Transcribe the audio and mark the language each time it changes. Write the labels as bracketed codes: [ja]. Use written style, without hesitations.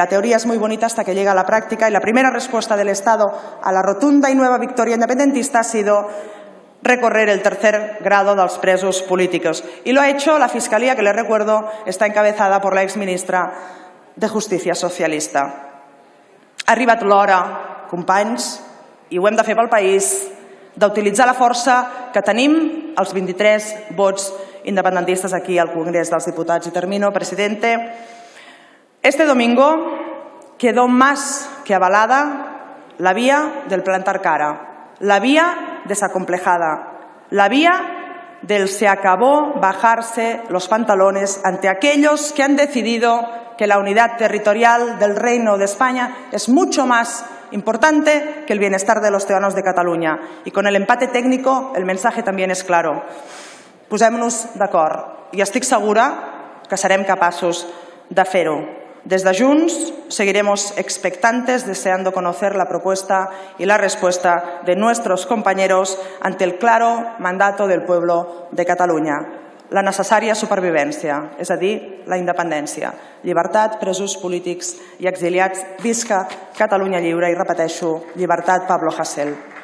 [es] Y la teoría es muy bonita hasta que llega a la práctica y la primera respuesta del Estado a la rotunda y nueva victoria independentista ha sido recorrer el tercer grado dels presos políticos. Y lo ha hecho la Fiscalía, que les recuerdo está encabezada por la exministra de Justícia socialista. [ca] Ha arribat l'hora, companys, i ho hem de fer pel país, d'utilitzar la força que tenim els 23 vots independentistas aquí al Congrés dels Diputats. [es] Y termino, presidente. Este domingo quedó más que avalada la vía del plantar cara, la vía desacomplejada, la vía del se acabó bajarse los pantalones ante aquellos que han decidido que la unidad territorial del Reino de España es mucho más importante que el bienestar de los ciudadanos de Cataluña. Y con el empate técnico el mensaje también es claro. [ca] Posem-nos d'acord i estic segura que serem capaços de fer-ho. [es] Desde Junts seguiremos expectantes, deseando conocer la propuesta y la respuesta de nuestros compañeros ante el claro mandato del pueblo de Catalunya. [ca] La necessària supervivència, és a dir, la independència. Llibertat, presos polítics i exiliats, visca Catalunya lliure i, repeteixo, llibertat Pablo Hasél.